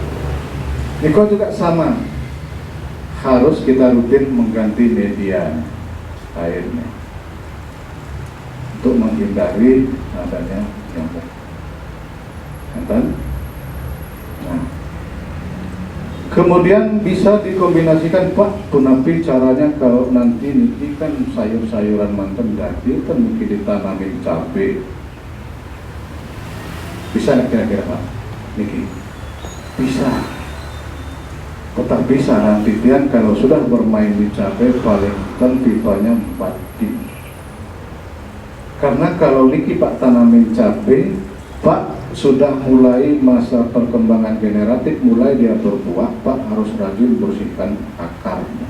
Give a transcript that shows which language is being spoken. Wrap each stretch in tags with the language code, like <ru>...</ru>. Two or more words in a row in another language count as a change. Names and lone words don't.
<id>Niko juga sama, harus kita rutin mengganti media airnya untuk menghindari adanya nyamuk. Nah, kemudian bisa dikombinasikan Pak, punapi caranya kalau nanti niki kan sayur-sayuran</id> <ban>manten dadi</ban> <id>kan mungkin ditanamin cabai. Bisa nggak kira-kira Pak? Niki bisa. Tetapi saran titian kalau sudah bermain di cabai paling kan pipanya 4 dim. Karena kalau niki Pak tanamin cabai, Pak sudah mulai masa perkembangan generatif, mulai dia berbuah, Pak harus rajin bersihkan akarnya.</id>